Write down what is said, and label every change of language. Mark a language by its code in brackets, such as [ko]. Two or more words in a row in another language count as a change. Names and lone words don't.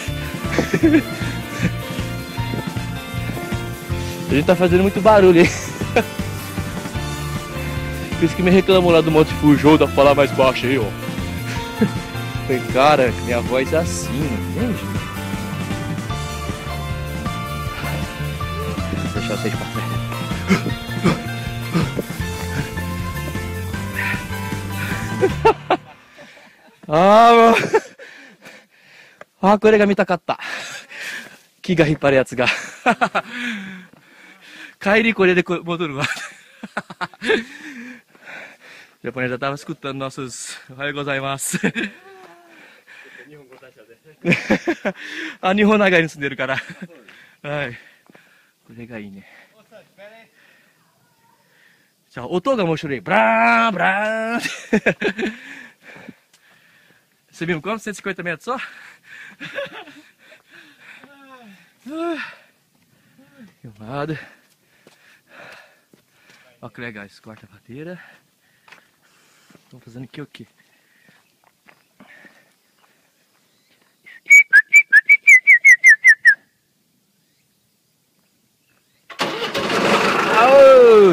[pt] A gente tá fazendo muito barulho aí. Por isso que me reclamou lá do Monte Fujô, dá pra falar mais baixo aí, ó. Falei, cara, minha voz é assim, entende? Vou deixar vocês pra trás. [ja] Ah,これが見たかった。木が引っ張るやつが。帰りこれで戻るわ。 [pt] O japonês já estava escutando nossos [ja] おはようございます. あ、日本長いに住んでるから。はい。これがいいね。じゃあ音が面白い。ブラーンブラーン。 [pt] Subimos como? 150 metros só? Filmado. Olha que legal esse corta-madeira. Estão fazendo aqui o quê? Aô!